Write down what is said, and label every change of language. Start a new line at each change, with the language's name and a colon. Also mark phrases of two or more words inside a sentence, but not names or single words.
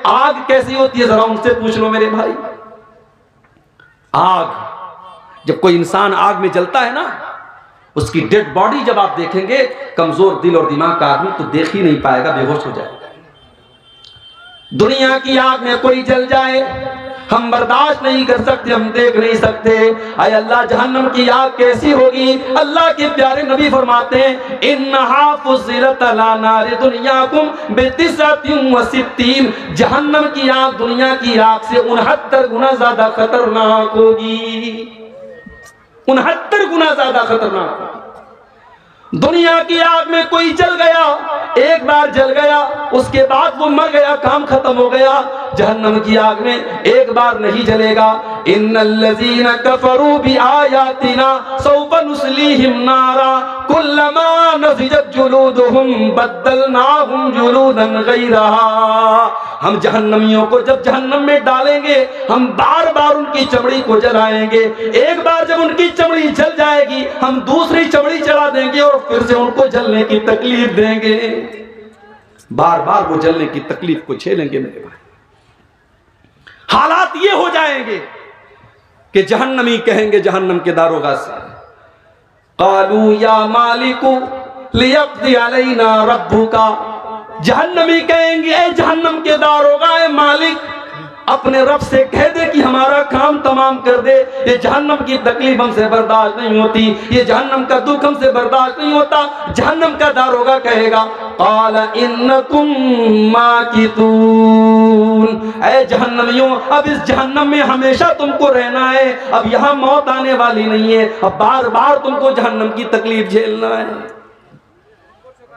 Hindi: आग कैसी होती है जरा उनसे पूछ लो मेरे भाई। आग, जब कोई इंसान आग में जलता है ना, उसकी
English: dead body
Hindi: जब आप देखेंगे, कमजोर दिल और दिमाग का आदमी तो देख ही नहीं पाएगा, बेहोश हो जाएगा। दुनिया की आग में कोई जल जाए हम बर्दाश्त नहीं कर सकते, हम देख नहीं सकते। आय अल्लाह, जहन्नम की आग कैसी होगी? अल्लाह के प्यारे नबी फरमाते हैं,
Arabic: إنها فضلت على نار دنياكم بتسعة وستين,
Hindi: जहन्नम की आग दुनिया की आग से 69 गुना ज्यादा खतरनाक होगी। 69 गुना ज्यादा खतरनाक होगी। दुनिया की आग में कोई जल गया, एक बार जल गया, उसके बाद वो मर गया, काम खत्म हो गया। जहन्नम की आग में एक बार नहीं जलेगा।
Arabic: إن الذين كفروا بآياتنا سوف نصليهم نارا كلما نضجت جلودهم بدلناهم جلودا غيرها.
Hindi: हम जहन्नमियों को जब जहन्नम में डालेंगे, हम बार बार उनकी चमड़ी को जलाएंगे। एक बार जब उनकी चमड़ी जल जाएगी, हम दूसरी चमड़ी चढ़ा देंगे और फिर से उनको जलने की तकलीफ देंगे। बार बार वो जलने की तकलीफ को झेलेंगे मेरे भाई। हालात ये हो जाएंगे कि जहन्नमी कहेंगे जहन्नम के दारोगा से,
Arabic: قالوا يا مالك ليقض علينا ربك.
Hindi: जहन्नमी कहेंगे, ए जहन्नम के दारोगा, ए मालिक, अपने रब से कह दे कि हमारा काम तमाम कर दे। ये जहन्नम की तकलीफ हमसे बर्दाश्त नहीं होती, ये जहन्नम का दुख हमसे बर्दाश्त नहीं होता। जहन्नम का दारोगा कहेगा,
Arabic: قال إنكم ماكثون,
Hindi: ऐ जहन्नमियों, अब इस जहन्नम में हमेशा तुमको रहना है, अब यहाँ मौत आने वाली नहीं है, अब बार बार तुमको जहन्नम की तकलीफ झेलना है।